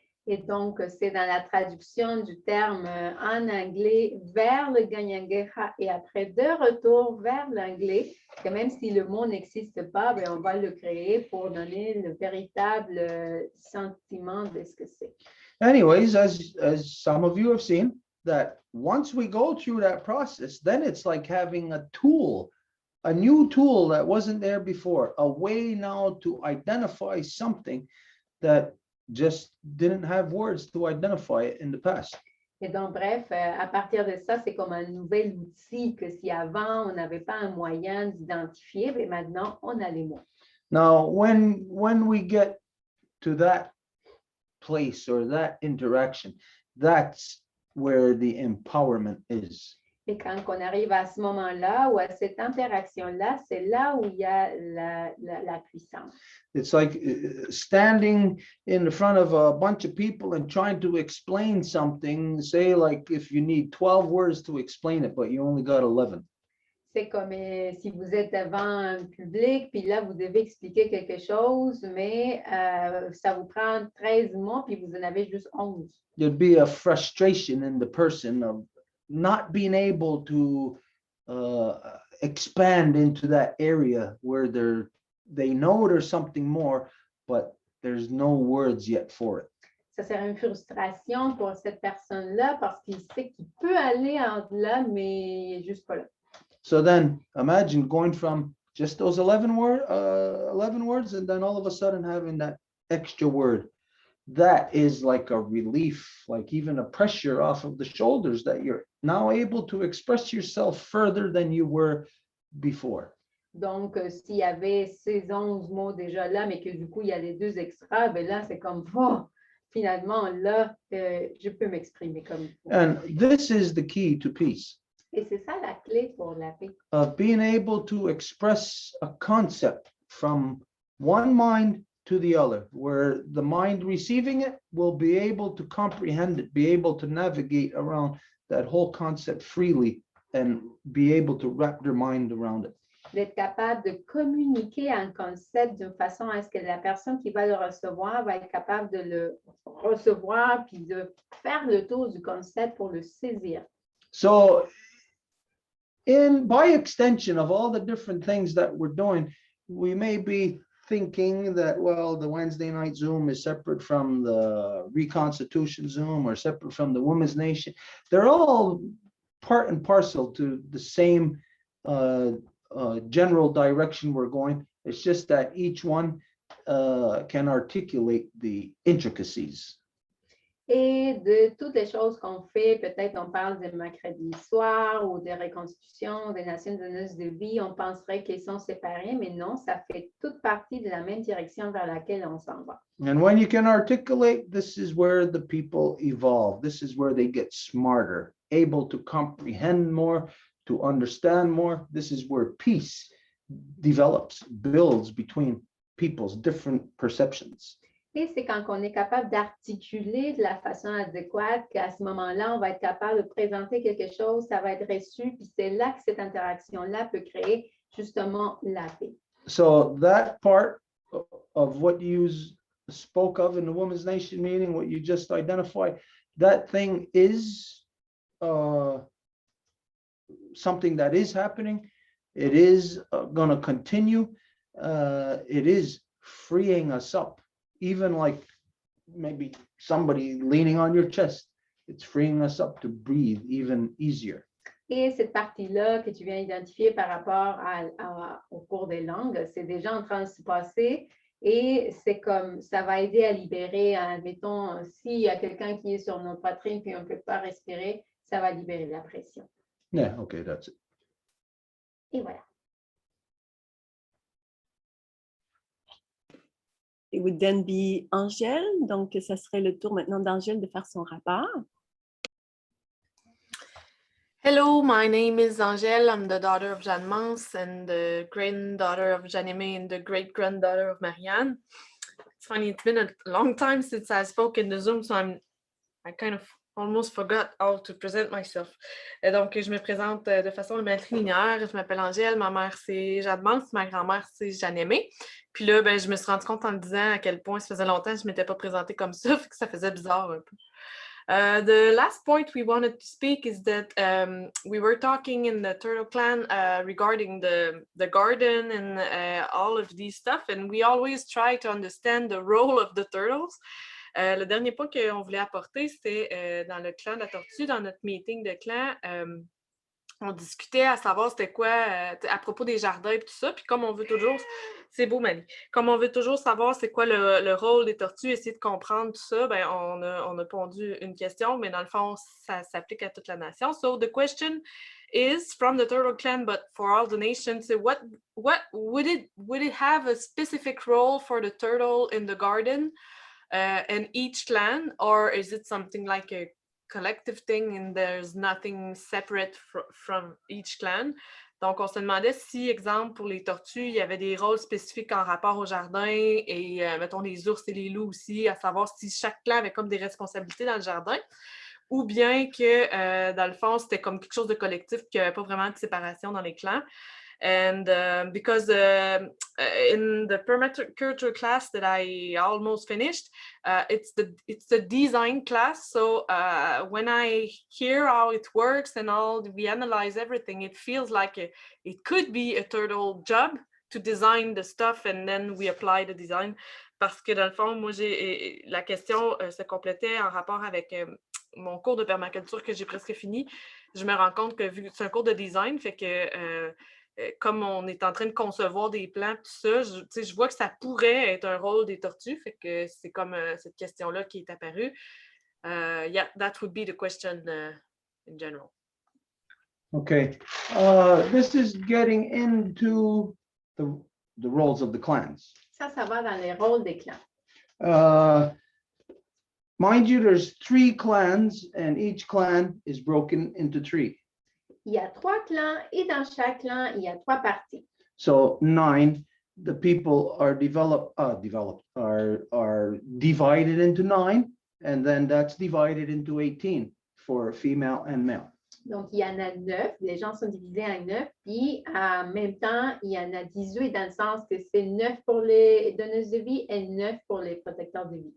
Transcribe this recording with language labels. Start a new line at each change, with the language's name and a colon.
French: Et donc, c'est dans la traduction du terme en anglais vers le Ganyangeha et après de retour vers l'anglais, que même si le mot n'existe pas, ben, on va le créer pour donner le véritable sentiment de ce que c'est.
English: Anyways, as some of you have seen, that once we go through that process, then it's like having a tool, a new tool that wasn't there before, a way now to identify something that just didn't have words to identify it in the past.
French: Et donc, bref, à partir de ça, c'est comme un nouvel outil que si avant, on n'avait pas un moyen d'identifier, mais maintenant, on a les mots.
English: Now, when we get to that place or that interaction, that's where the empowerment is.
French: Et quand on arrive à ce moment-là ou à cette interaction-là, c'est là où il y a la puissance.
English: It's like standing in front of a bunch of people and trying to explain something, say like if you need 12 words to explain it, but you only got 11.
French: C'est comme si vous êtes devant un public, puis là, vous devez expliquer quelque chose, mais ça vous prend 13 mots, puis vous en avez juste 11.
English: There'd be a frustration in the person of not being able to expand into that area where they know there's something more, but there's no words yet for it.
French: Ça serait une frustration pour cette personne-là parce qu'il sait qu'il peut aller en delà, mais il n'est juste pas là.
English: So then imagine going from just those 11 words and then all of a sudden having that extra word. That is like a relief, like even a pressure off of the shoulders that you're now able to express yourself further than you were before.
French: Donc, s'il y avait ces 11 mots déjà là, mais que du coup, il y a les 2 extras, ben là, c'est comme, oh, finalement, là, je peux m'exprimer comme il faut.
English: And this is the key to peace.
French: Et c'est ça la clé pour la paix.
English: Of being able to express a concept from one mind to the other, where the mind receiving it will be able to comprehend it, be able to navigate around that whole concept freely and be able to wrap their mind around it.
French: D'être capable de communiquer un concept d'une façon à ce que la personne qui va le recevoir va être capable de le recevoir puis de faire le tour du concept pour le saisir.
English: So by extension of all the different things that we're doing, we may be thinking that, well, the Wednesday night Zoom is separate from the Reconstitution Zoom or separate from the Women's Nation. They're all part and parcel to the same general direction we're going. It's just that each one can articulate the intricacies.
French: Et de toutes les choses qu'on fait, peut-être on parle de mercredi soir ou de reconstitution des Nations Unies de vie, on penserait qu'ils sont séparés, mais non, ça fait toute partie de la même direction vers laquelle on s'en va.
English: And when you can articulate, this is where the people evolve. This is where they get smarter, able to comprehend more, to understand more. This is where peace develops, builds between people's different perceptions.
French: Et c'est quand on est capable d'articuler de la façon adéquate qu'à ce moment-là, on va être capable de présenter quelque chose, ça va être reçu, puis c'est là que cette interaction-là peut créer justement la paix.
English: So that part of what you spoke of in the Women's Nation meeting, what you just identified, that thing is something that is happening. It is going to continue. It is freeing us up. Even like maybe somebody leaning on your chest, it's freeing us up to breathe even easier.
French: Et cette partie-là que tu viens identifier par rapport au cours des langues, c'est déjà en train de se passer et c'est comme ça va aider à libérer, admettons, s'il y a quelqu'un qui est sur notre poitrine puis on ne peut pas respirer, ça va libérer la pression.
English: Yeah, okay, that's it.
French: Et voilà.
English: It would then be Angèle.
French: Donc, ça serait le tour maintenant d'Angèle de faire son rapport.
English: Hello, my name is Angèle. I'm the daughter of Jeanne Mance and the granddaughter of Jeanne-Aimée and the great-granddaughter of Marianne. It's funny, it's been a long time since I spoke in the Zoom, so I kind of almost forgot how to present myself.
French: Donc, je me présente de façon matrilinéaire. Je m'appelle Angèle, ma mère c'est Jadmance, ma grand-mère c'est Jeanne-Aimée. Puis là, ben, je me suis rendu compte en le disant à quel point ça faisait longtemps que je ne m'étais pas présentée comme ça, fait que ça faisait bizarre un peu.
English: The last point we wanted to speak is that we were talking in the Turtle Clan regarding the garden and all of these stuff, and we always try to understand the role of the turtles.
French: Le dernier point qu'on voulait apporter, c'était dans le clan de la tortue, dans notre meeting de clan, on discutait à savoir c'était quoi à propos des jardins et tout ça. Puis comme on veut toujours, c'est beau, Mali, comme on veut toujours savoir c'est quoi le rôle des tortues, essayer de comprendre tout ça, ben on a pondu une question, mais dans le fond, ça s'applique à toute la nation.
English: So the question is from the Turtle Clan, but for all the nations, so what would it have a specific role for the turtle in the garden in each clan, or is it something like a collective thing and there's nothing separate from each clan?
French: Donc, on se demandait si, exemple, pour les tortues, il y avait des rôles spécifiques en rapport au jardin et, mettons, les ours et les loups aussi, à savoir si chaque clan avait comme des responsabilités dans le jardin, ou bien que, dans le fond, c'était comme quelque chose de collectif, qu'il n'y avait pas vraiment de séparation dans les clans.
English: And because in the permaculture class that I almost finished, it's the design class. So when I hear how it works and all, we analyze everything, it feels like it could be a turtle job to design the stuff and then we apply the design.
French: Parce que dans le fond, moi, la question se complétait en rapport avec mon cours de permaculture que j'ai presque fini. Je me rends compte que vu que c'est un cours de design, fait que comme on est en train de concevoir des plans, tout ça, je vois que ça pourrait être un rôle des tortues, fait que c'est comme cette question-là qui est apparue.
English: Yeah, that would be the question in general. Okay, this is getting into the roles of the clans.
French: Ça va dans les rôles des clans.
English: Mind you, there's 3 clans and each clan is broken into 3.
French: Il y a 3 clans et dans chaque clan, il y a 3 parties.
English: So 9, the people are are divided into 9, and then that's divided into 18 for female and male.
French: Donc, il y en a 9, les gens sont divisés en 9, puis en même temps, il y en a 18 dans le sens que c'est 9 pour les donneuses de vie et 9 pour les protecteurs de vie.